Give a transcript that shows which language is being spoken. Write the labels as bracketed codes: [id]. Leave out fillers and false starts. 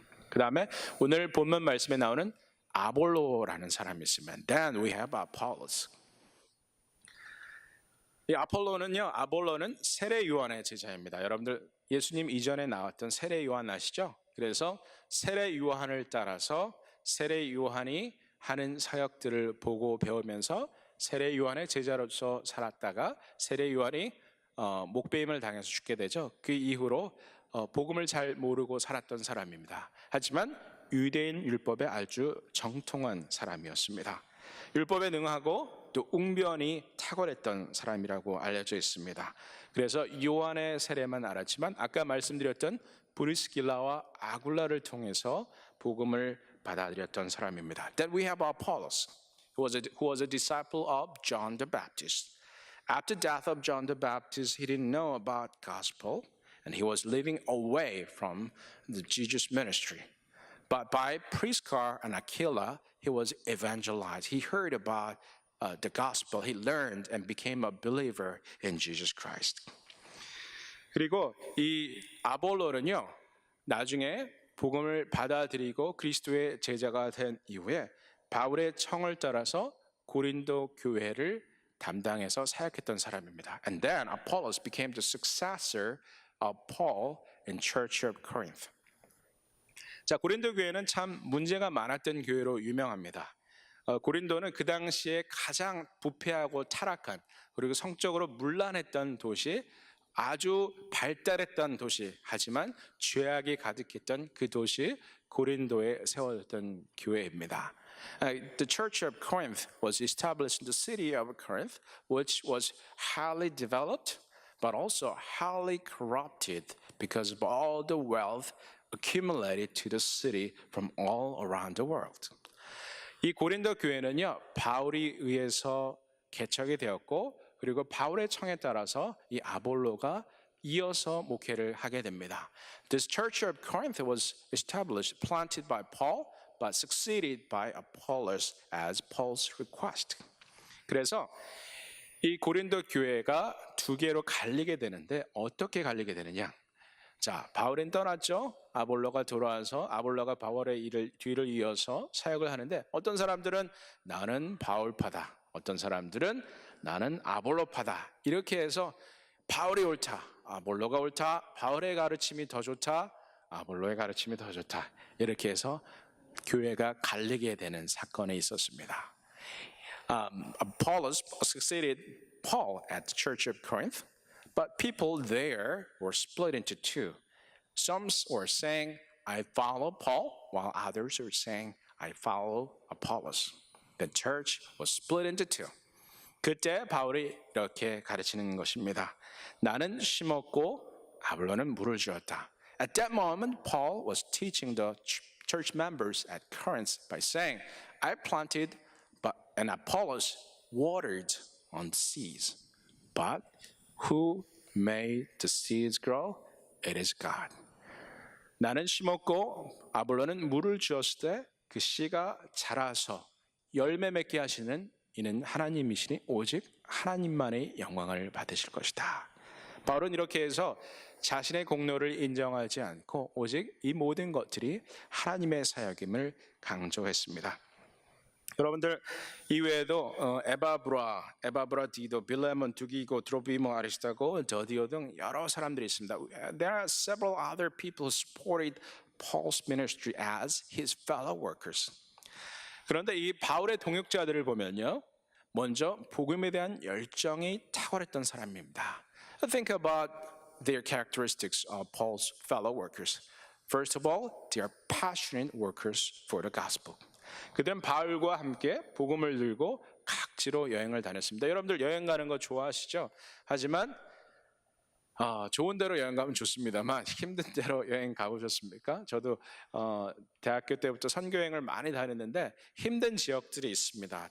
[ko] 그 다음에 오늘 본문 말씀에 나오는 아볼로라는 사람이 있으면 [en] Then we have Apollos. [ko] 이 아볼로는 세례 요한의 제자입니다. 여러분들 예수님 이전에 나왔던 세례 요한 아시죠? 그래서 세례 요한을 따라서 세례 요한이 하는 사역들을 보고 배우면서 세례 요한의 제자로서 살았다가 세례 요한이 목배임을 당해서 죽게 되죠. 그 이후로 복음을 잘 모르고 살았던 사람입니다. 하지만 유대인 율법에 아주 정통한 사람이었습니다. 율법에 능하고 또 웅변이 탁월했던 사람이라고 알려져 있습니다. 그래서 요한의 세례만 알았지만 아까 말씀드렸던 브리스길라와 아굴라를 통해서 복음을 받아들였던 사람입니다. [en] Then we have Apollos, who was a disciple of John the Baptist. After the death of John the Baptist, he didn't know about gospel, and he was living away from the Jesus ministry. But by Prisca and Aquila, he was evangelized. He heard about the gospel. He learned and became a believer in Jesus Christ. [ko] 그리고 이 아볼로는요, 나중에 복음을 받아들이고 그리스도의 제자가 된 이후에 바울의 청을 따라서 고린도 교회를 담당해서 사역했던 사람입니다. [en] And then Apollos became the successor of Paul in Church of Corinth. [ko] 자, 고린도 교회는 참 문제가 많았던 교회로 유명합니다. 고린도는 그 당시에 가장 부패하고 타락한 그리고 성적으로 문란했던 도시, 아주 발달했던 도시, 하지만 죄악이 가득했던 그 도시 고린도에 세워졌던 교회입니다. [en] The Church of Corinth was established in the city of Corinth, which was highly developed, but also highly corrupted because of all the wealth accumulated to the city from all around the world. [ko] 이 고린도 교회는요, 바울이 의해서 개척이 되었고, 그리고 바울의 청에 따라서 이 아볼로가 이어서 목회를 하게 됩니다. [en] This church of Corinth was established, planted by Paul, but succeeded by Apollos as Paul's request. [ko] 그래서 이 고린도 교회가 두 개로 갈리게 되는데 어떻게 갈리게 되느냐? 자, 바울은 떠났죠. 아볼로가 돌아와서 아볼로가 바울의 뒤를 이어서 사역을 하는데 어떤 사람들은 나는 바울파다, 어떤 사람들은 나는 아볼로파다. 이렇게 해서 바울이 옳다, 아볼로가 옳다, 바울의 가르침이 더 좋다, 아볼로의 가르침이 더 좋다. 이렇게 해서 교회가 갈리게 되는 사건이 있었습니다. [en] Apollos succeeded Paul at the Church of Corinth, but people there were split into two. Some were saying, I follow Paul, while others were saying, I follow Apollos. The church was split into two. [ko] 그때 바울이 이렇게 가르치는 것입니다. 나는 심었고 아볼로는 물을 주었다. [en] At that moment, Paul was teaching the church members at Corinth by saying, I planted, and Apollos watered on the seas. But who made the seeds grow? It is God. [ko] 나는 심었고 아볼로는 물을 주었을 때 그 씨가 자라서 열매 맺게 하시는 이는 하나님이시니 오직 하나님만의 영광을 받으실 것이다. 바울은 이렇게 해서 자신의 공로를 인정하지 않고 오직 이 모든 것들이 하나님의 사역임을 강조했습니다. 여러분들 이외에도 에바브라 디도, 빌레몬, 두기고, 드로비모, 아리스타고, 더디오 등 여러 사람들이 있습니다. [en] There are several other people who supported Paul's ministry as his fellow workers. [ko] 그런데 이 바울의 동역자들을 보면요, 먼저 복음에 대한 열정이 탁월했던 사람입니다. [en] Think about their characteristics of Paul's fellow workers. First of all, they are passionate workers for the gospel. [ko] 그들은 바울과 함께 복음을 들고 각지로 여행을 다녔습니다. 여러분들 여행 가는 거 좋아하시죠? 하지만 좋은 데로 여행 가면 좋습니다만 힘든 데로 여행 가보셨습니까? 저도 대학교 때부터 선교여행을 많이 다녔는데 힘든 지역들이 있습니다.